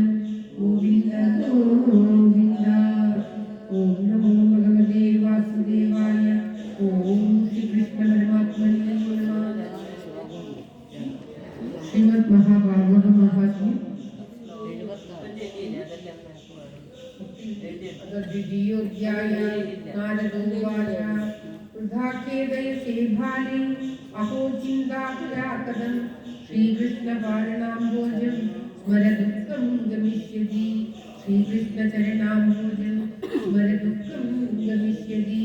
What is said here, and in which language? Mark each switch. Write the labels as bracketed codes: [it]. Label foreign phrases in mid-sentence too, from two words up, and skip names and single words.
[sa] ഗോവിന്ദ ഗോവിന്ദ. ഓം നമോ ഭഗവതേ വാസുദേവായ. ഓം ശ്രീകൃഷ്ണ പരമാത്മനേ നമഃ. ശ്രീമദ് മഹാഭാഗവത മഹാത്മ്യം द्वितीयोऽध्यायः नारदोवाच वृथाखेदयसे भाले अहो चिन्ताकुला कथं श्रीकृष्णपालनाम्भोजं स्मरदुःखं गमिष्यति श्रीकृष्णचरणाम्भोजं स्मरदुःखं गमिष्यति